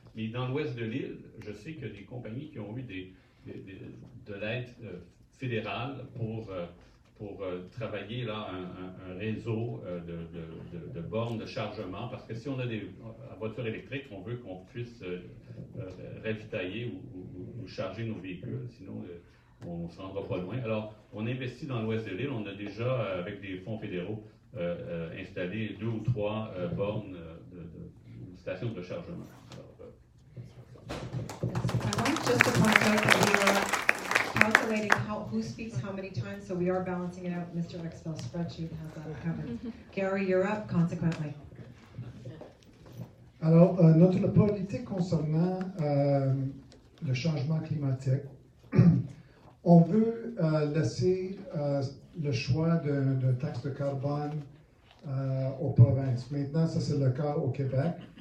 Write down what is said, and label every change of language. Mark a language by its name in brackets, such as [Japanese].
[French] Mais dans l'ouest de l'île, je sais qu'il y a des compagnies qui ont eu de l'aide fédérale pour travailler là un réseau de bornes de chargement, parce que si on a des voitures électriques, on veut qu'on puisse ravitailler ou charger nos véhicules, sinon on ne se rendra pas loin. Alors, on investit dans l'ouest de l'île, on a déjà, avec des fonds fédéraux, installé 2 ou 3 bornes de stations de chargement. [English] I want just to point out that we are calculating who speaks how many times, so we are balancing it out. Mr. Excel's spreadsheet has that covered. Gary, you're up, consequently. [French] Alors, notre politique concernant le changement climatique, on veut laisser le choix de taxe de carbone aux provinces. Maintenant, ça c'est le cas au Québec.